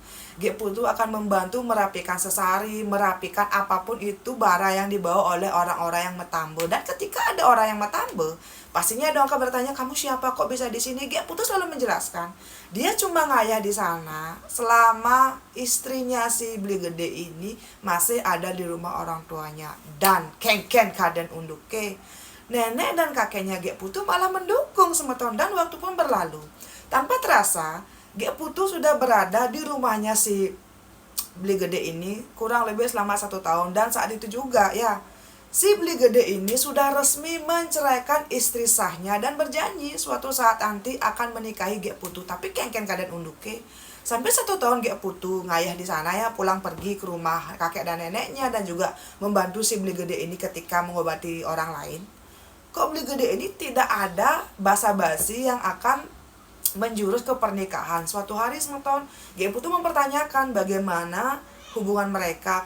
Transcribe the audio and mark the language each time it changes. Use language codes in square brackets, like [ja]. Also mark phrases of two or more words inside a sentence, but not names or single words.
[id] Gek Putu akan membantu merapikan sesari, merapikan apapun itu barang yang dibawa oleh orang-orang yang metambo. Dan ketika ada orang yang metambo, pastinya ada orang bertanya, kamu siapa kok bisa di sini? Gek Putu selalu menjelaskan, dia cuma ngayah di sana selama istrinya si Beli Gede ini masih ada di rumah orang tuanya. [ban] Dan kengken kaden unduke, [id] nenek dan kakeknya Gek Putu malah mendukung semeton. Dan waktu pun berlalu, tanpa terasa Gek Putu sudah berada di rumahnya si Beli Gede ini kurang lebih selama 1 tahun. Dan saat itu juga ya si Beli Gede ini sudah resmi menceraikan istri sahnya dan berjanji suatu saat nanti akan menikahi Gek Putu. [ban] Tapi kengken kaden unduke, [id] sampai 1 tahun Gek Putu ngayah di sana ya, pulang pergi ke rumah kakek dan neneknya dan juga membantu si Beli Gede ini ketika mengobati orang lain. Kok Beli Gede ini tidak ada basa-basi yang akan menjurus ke pernikahan. Suatu hari semeton Gek Putu mempertanyakan bagaimana hubungan mereka.